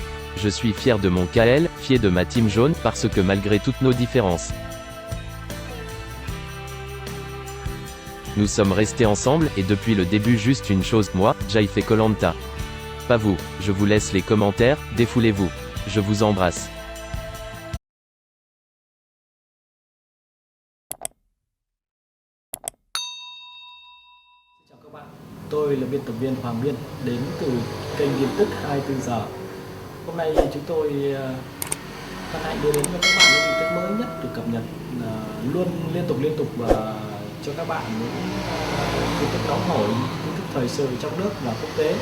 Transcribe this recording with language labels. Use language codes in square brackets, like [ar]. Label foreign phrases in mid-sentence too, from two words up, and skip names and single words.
[fr] Je suis fier de mon KL, fier de ma team jaune, parce que malgré toutes nos différences, nous sommes restés ensemble, et depuis le début juste une chose, moi, j'ai fait koh Lanta. Pas vous. Je vous laisse les commentaires, défoulez-vous. Je vous embrasse. [vi] Chào các bạn, tôi là biên tập viên Hoàng Biên, đến từ kênh tin tức 24 giờ. Hôm nay chúng tôi hân hạnh đưa đến cho các bạn những tin tức mới nhất được cập nhật luôn liên tục và cho các bạn những tin tức nóng hổi, tin tức thời sự trong nước và quốc tế.